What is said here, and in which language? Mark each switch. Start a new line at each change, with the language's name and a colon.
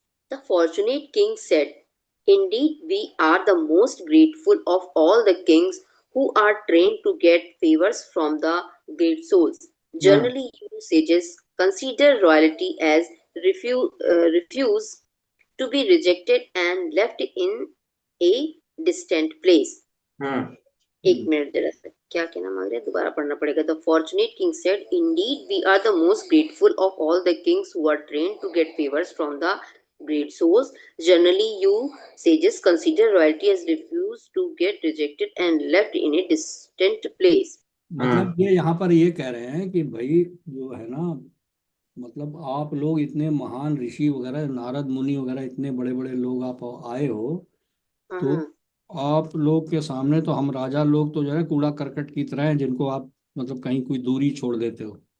English: The fortunate king said, indeed, we are the most grateful of all the kings who are trained to get favors from the great souls. Generally, you sages consider royalty as refuse to be rejected and left in a distant place.
Hindi: एक minute जरा सा, क्या कहना मांग रहे हैं, दोबारा पढ़ना पड़ेगा.
English: The fortunate king said, indeed, we are the most grateful of all the kings who are trained to get favors from the great souls. Generally, you sages consider royalty as refuse to get rejected and left in a distant place.
Hindi: मतलब ये यहाँ पर ये कह रहे हैं कि भाई जो है ना, मतलब आप लोग इतने महान ऋषि वगैरह, नारद मुनि वगैरह, इतने बड़े बड़े लोग आप आए हो, तो आप लोग के सामने तो हम राजा लोग तो जो है कूड़ा करकट की तरह हैं, जिनको आप मतलब कहीं कोई दूरी छोड़ देते हो.